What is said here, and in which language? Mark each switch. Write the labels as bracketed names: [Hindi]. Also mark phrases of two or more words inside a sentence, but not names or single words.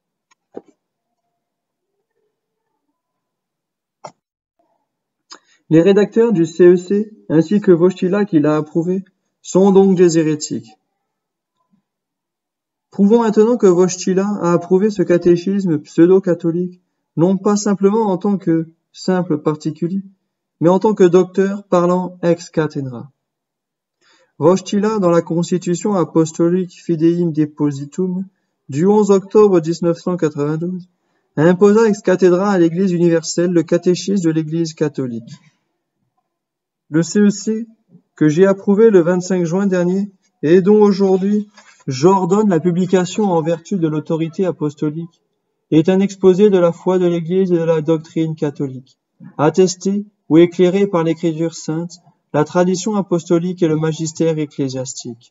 [French] Les rédacteurs du CEC, ainsi que Wojtyła qui l'a approuvé, sont donc des hérétiques. Prouvons maintenant que Wojtyła a approuvé ce catéchisme pseudo-catholique, non pas simplement en tant que simple particulier, mais en tant que docteur parlant [Latin] ex cathedra. [French] Wojtyła, dans la Constitution apostolique Fideum Depositum du 11 octobre 1992, imposa [Latin] ex cathedra [French] à l'Église universelle le catéchisme de l'Église catholique. Le CEC, que j'ai approuvé le 25 juin dernier et dont aujourd'hui j'ordonne la publication en vertu de l'autorité apostolique, est un exposé de la foi de l'Église et de la doctrine catholique, attesté ou éclairé par l'Écriture sainte, la tradition apostolique et le magistère ecclésiastique.